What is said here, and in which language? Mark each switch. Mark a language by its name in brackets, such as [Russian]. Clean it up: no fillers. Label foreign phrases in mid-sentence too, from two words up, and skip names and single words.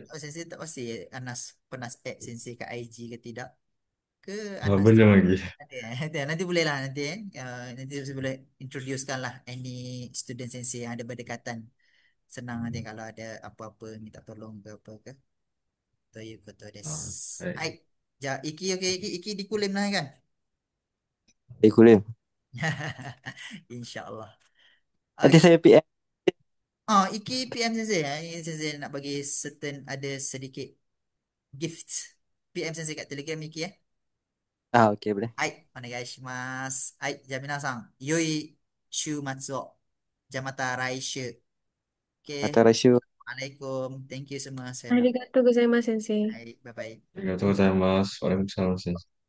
[Malay] sensei tak pasti Anas pernah add sensei kat IG ke tidak. Ke Anas belum lagi. ada, nanti boleh lah nanti nanti saya boleh introducekan lah any student sensei yang ada berdekatan. Senang nanti kalau ada apa-apa minta tolong ke apa ke. [Japanese] Toyu koto desu. [Malay] Baik. Hai. Ja, Iki dikulim lah kan? Kulim. InsyaAllah. Nanti [English] Okay. [Malay] saya PM. Iki PM sensei. Ini sensei nak bagi ada sedikit gift. PM sensei kat Telegram Iki ya. Okay, boleh. [Japanese] はい、お願いします。はい、じゃあ皆さん、良い週末を。じゃあまた来週。OK。 Mata rasio. [Malay] Assalamualaikum. [English] Thank you [Malay] semua. Saya nak. [Japanese] Arigatou gozaimasu, sensei. Hai, bye-bye. Arigatou gozaimasu. [Malay] Waalaikumsalam.